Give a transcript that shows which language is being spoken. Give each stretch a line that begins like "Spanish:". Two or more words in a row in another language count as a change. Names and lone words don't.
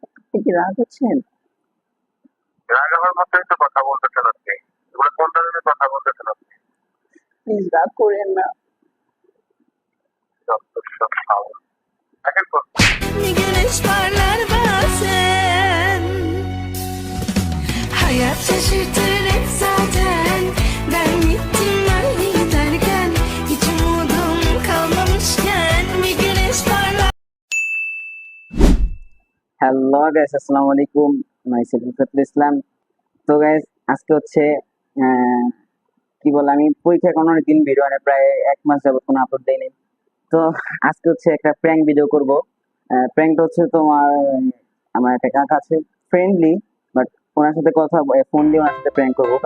Bangla: আপনি কি রাগ হচ্ছেন? রাগ হওয়ার মতোই তো কথা বলতেছেন আপনি। এগুলো কোন ধরনের কথা বলতেছেন আপনি? প্লিজ রাগ করেন না। যত সব খাওয়া। দেখেন তো,
Turkish: Bir güneş parlar bazen. Hayat şaşırtır hep zaten. Ben gittim öyle giderken, hiç umudum kalmamışken bir güneş parlar.
English: hello guys,
Arabic: السلام عليكم.
Bangla: মাইসেলফ ফিফাতুল ইসলাম। তো গাইস, আজকে হচ্ছে কি বলে, আমি পরীক্ষা কোনো দিন ভিডিও আনে প্রায় 1 মাস যাবত কোনো আপলোড দেয়নি। তো আজকে হচ্ছে একটা প্র্যাঙ্ক ভিডিও করব। প্র্যাঙ্কটা হচ্ছে তোমার, আমার একটা কাকা আছে, ফ্রেন্ডলি, বাট ওনার সাথে কথা ফোন দিয়ে ওনার সাথে প্র্যাঙ্ক করবো।